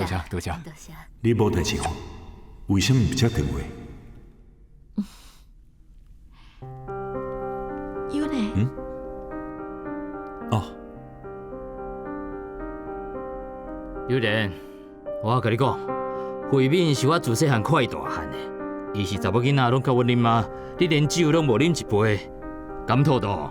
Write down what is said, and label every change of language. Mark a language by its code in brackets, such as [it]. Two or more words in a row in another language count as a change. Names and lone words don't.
[nan] 多谢。你无代志讲，为什么不接电话？有呢。哦，有人，我甲你讲，慧敏是我自细汉看伊大汉的，伊是查某囡仔，拢甲我啉嘛，你连酒拢无啉一杯，敢妥妥？